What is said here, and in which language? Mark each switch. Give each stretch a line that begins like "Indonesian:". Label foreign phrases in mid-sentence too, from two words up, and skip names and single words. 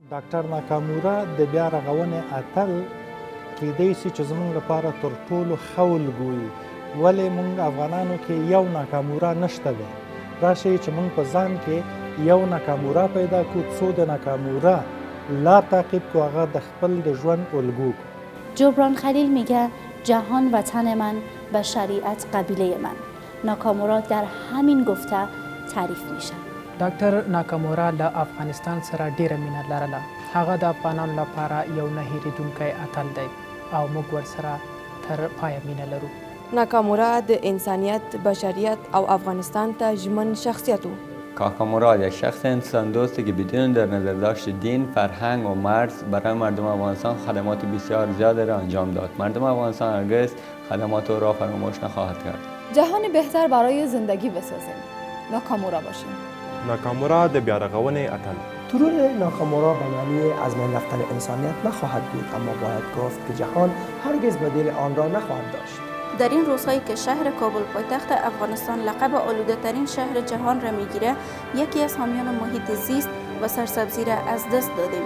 Pashto: ډاکټر ناکامورا د بیا رغونې اتل کیدای شي چې زموږ لپاره تر ټولو ښه الګو وي. ولې موږ افغانانو کې یو ناکامورا نشته دی؟ راشئ چې موږ په ځان کې یو ناکامورا پیدا کړو، څو د ناکامورا لار تعقیب کړو، هغه د خپل د ژوند الګو کړو.
Persian: جبران خلیل میگه جهان وطن من و شریعت قبیله من. ناکامورا در همین گفته تعریف میشه.
Pashto: ډاکټر ناکامورا له افغانستان سره ډیره مینه لرله. هغه د افغانانو لپاره یو نه هیریدونکی اتل دی او موږ ورسره تر پایه مینه لرو. ناکامورا د انسانیت، بشریت او افغانستان ته ژمن شخصیت و.
Persian: ناکامورا یک شخص انسان دوستی که بدون در نظر داشت دین، فرهنگ و مرز برای مردم افغانستان خدمات بسیار زیادی را انجام داد. مردم افغانستان هرگز خدمات او را فراموش نخواهد کرد. جهان بهتر برای زندگی بسازیم. ناکامورا باشیم.
Pashto: ناکامورا د بیارغونې اتل.
Persian: ترور ناکامورا به معنی از بین رفتن انسانیت نخواهد بود، اما باید گفت که جهان هرگز بدیل آن را نخواهد داشت. در این روزهایی که شهر کابل پایتخت افغانستان لقب آلوده ترین شهر جهان را میگیره، یکی از حامیان محیط زیست و سرسبزی را از دست دادیم.